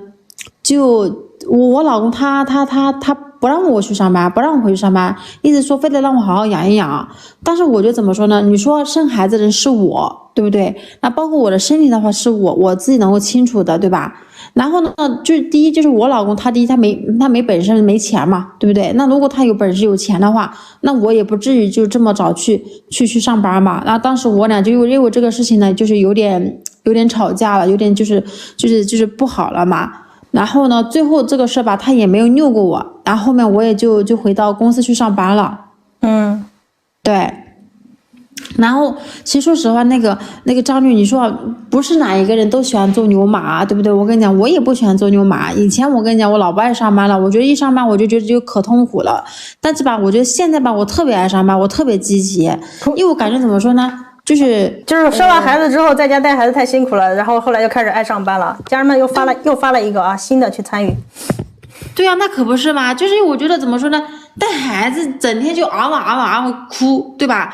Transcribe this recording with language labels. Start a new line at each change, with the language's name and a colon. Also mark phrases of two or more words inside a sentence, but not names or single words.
Chinese: 就我老公他不讓我去上班，不讓我回去上班，意思說非得讓我好好養一養。但是我就怎麼說呢？你說生孩子的人是我，對不對？那包括我的身體的話是我自己能夠清楚的，對吧？然後呢，就是第一就是我老公他沒本事沒錢嘛，對不對？那如果他有本事有錢的話，那我也不至於就這麼早去上班嘛。然後當時我倆就因為這個事情呢，就是有點吵架了，有點就是不好了嘛。然後呢，最後這個事吧，他也沒有拗過我，然後後面我也就回到公司去上班了。對。然後其實說實話，那個張律，你說不是哪一個人都喜歡做牛馬，對不对？我跟你講，我也不喜歡做牛馬。以前我跟你講，我老不愛上班了，我觉得一上班我就觉得就可痛苦了。但是吧，我觉得现在吧，我特別愛上班，我特別積極，因為我感覺怎麼說呢，就是生完孩子之後，在家帶孩子太辛苦了，然後後來又開始愛上班了。家人們又發了一個啊新的去參與。對啊，那可不是嘛，就是我覺得怎麼說呢，帶孩子整天就嗷哭，對吧？